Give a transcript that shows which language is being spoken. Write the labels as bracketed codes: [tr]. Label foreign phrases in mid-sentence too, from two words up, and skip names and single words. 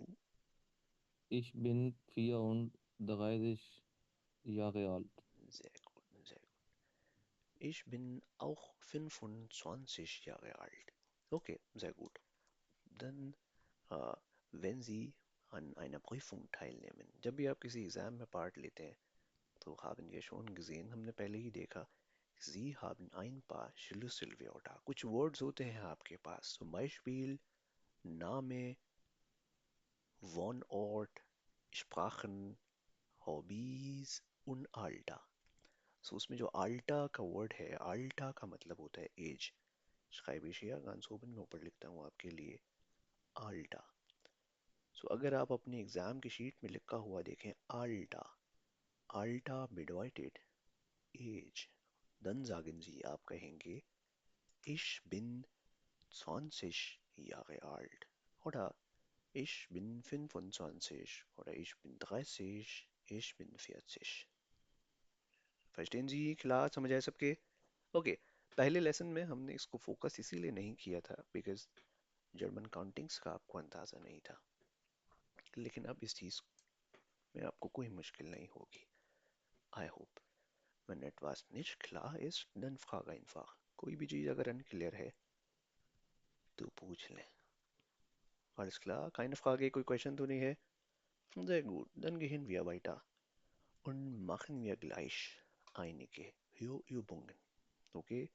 [de] Ich bin 34 Jahre alt. Sehr gut, sehr gut. Ich bin auch 25 Jahre alt. Okay, sehr gut. Dann, äh, wenn Sie an einer Prüfung teilnehmen, [hi] जब भी आप किसी एग्जाम में पार्ट लेते हैं तो [de] haben wir schon gesehen, [hi] हमने पहले ही देखा, [de] Sie haben ein paar Schlüsselwörter. [hi] कुछ words होते हैं आपके पास. [de] Zum Beispiel Name, Wohnort, Sprachen, Hobbys und Alter. [hi] So उसमें जो Alter का word है, Alter का मतलब होता है age. [de] schreibe ich hier ganz oben, [hi] मैं ऊपर लिखता हूँ आपके लिए Alter. So अगर आप अपनी एग्जाम की शीट में लिखा हुआ देखें Alter, [de] Alter bedeutet [hi] age. [de] Dann sagen Sie, [hi] आप कहेंगे [de] Ich bin 20 Jahre alt. Oder ich bin 25. Oder ich bin 30. Ich bin 40. Verstehen Sie? klar [hi] समझ आए सबके? ओके, पहले लेसन में हमने इसको फोकस इसीलिए नहीं किया था बिकॉज जर्मन काउंटिंग्स का आपको अंदाज़ा नहीं था, लेकिन अब इस चीज़ में आपको कोई मुश्किल नहीं होगी. [en] I hope. [de] Wenn etwas nicht klar ist, dann frage einfach. [hi] कोई भी चीज़ अगर अनक्लियर है तो पूछ लें. [de] Alles klar? Keine Frage, [hi] कोई क्वेश्चन तो नहीं है? [de] Sehr gut, dann gehen wir weiter und machen wir gleich einige Übungen. Okay?